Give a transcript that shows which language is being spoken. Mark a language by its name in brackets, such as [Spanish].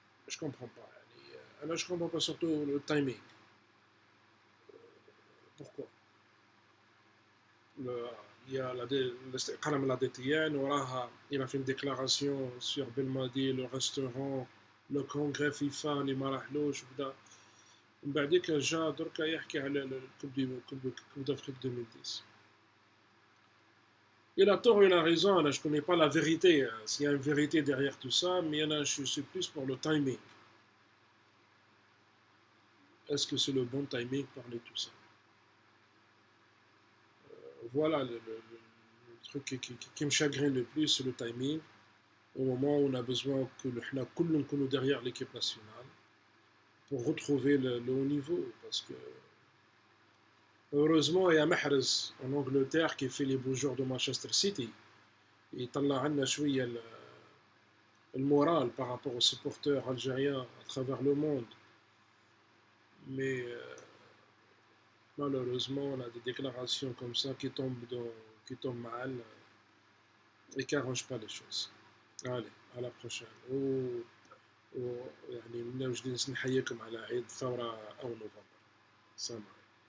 [French] جو كومبرون با [Arabic] يعني انا [French] جو كومبرون با سورتو لو تايمينغ بوركوا il y a [Arabic] الاستقالة من لا دي تي ان وراها [French] il a fait une déclaration sur Belmadi le restaurant le congrès FIFA [Arabic] اللي ما راحلوش وكذا ومن بعديك جا دركا يحكي على الكوب [French] d'Afrique 2010. Il a tort, il a raison, là, je ne connais pas la vérité, hein, s'il y a une vérité derrière tout ça, mais là, je suis plus pour le timing. Est-ce que c'est le bon timing pour parler de tout ça? Voilà le truc qui me chagrine le plus, c'est le timing. Au moment où on a besoin que nous derrière l'équipe nationale pour retrouver le haut niveau. Parce que heureusement, il y a Mahrez en Angleterre qui fait les beaux jours de Manchester City. Il [Arabic] طلع عنا شوية [French] le moral par rapport aux supporters algériens à travers le monde. Mais malheureusement, on a des déclarations comme ça qui tombent mal et qui n'arrangent pas les choses. Allez, à la prochaine. [Arabic] ويعني من وجديد نحييكم على عيد الثورة أو نوفمبر. سلام.